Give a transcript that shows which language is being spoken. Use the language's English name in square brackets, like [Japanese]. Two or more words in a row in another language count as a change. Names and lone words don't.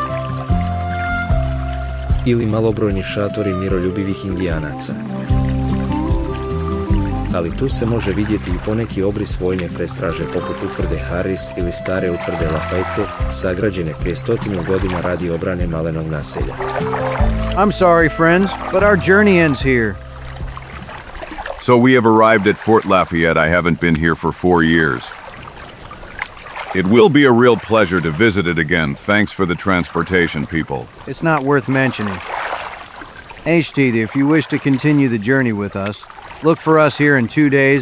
[Croatian] Ili malobrojni šatori miroljubivih Indijanaca. Ali tu se može vidjeti i poneki obris vojne prestraže poput utvrde Harris ili stare utvrde Lafayette, sagrađene prije 100 godina radi obrane malenog naselja. [English] I'm sorry, friends, but our journey ends here. So we have arrived at Fort Lafayette. I haven't been here for 4 years. It will be a real pleasure to visit it again. Thanks for the transportation, people. It's not worth mentioning. HT, if you wish to continue the journey with us, look for us here in 2 days.